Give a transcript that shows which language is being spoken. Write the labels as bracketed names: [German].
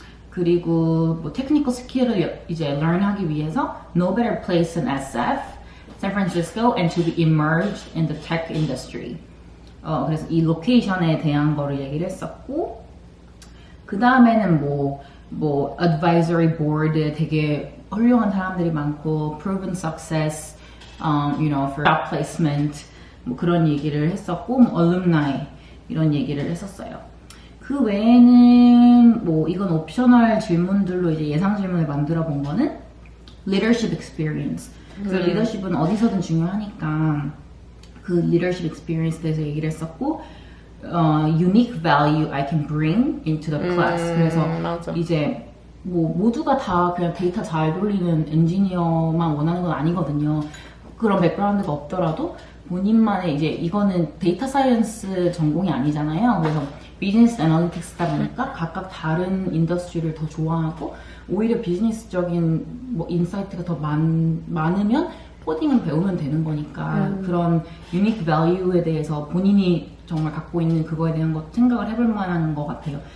[Korean] 그리고 뭐 테크니컬 스킬을 이제 learn하기 위해서 [English] no better place than SF, San Francisco, and to be immersed in the tech industry. [Korean] 그래서 이 로케이션에 대한 거를 얘기를 했었고, 그 다음에는 뭐 advisory board 되게 훌륭한 사람들이 많고, [English] proven success, for job placement, [Korean] 뭐 그런 얘기를 했었고, 뭐 alumni 이런 얘기를 했었어요. 그 외에는 뭐 이건 옵셔널 질문들로 이제 예상 질문을 만들어 본 거는 leadership experience. 그래서 리더십은 어디서든 중요하니까 그 leadership experience에 대해서 얘기를 했었고, [English] unique value I can bring into the class. [Korean] 그래서 맞아. 이제 뭐 모두가 다 그냥 데이터 잘 돌리는 엔지니어만 원하는 건 아니거든요. 그런 백그라운드가 없더라도 본인만의 이제 이거는 데이터 사이언스 전공이 아니잖아요. 그래서 비즈니스 애널리틱스다 보니까 각각 다른 인더스트리를 더 좋아하고, 오히려 비즈니스적인 뭐 인사이트가 더 많으면 코딩은 배우면 되는 거니까 그런 유니크 밸류에 대해서 본인이 정말 갖고 있는 그거에 대한 것 생각을 해볼 만한 것 같아요.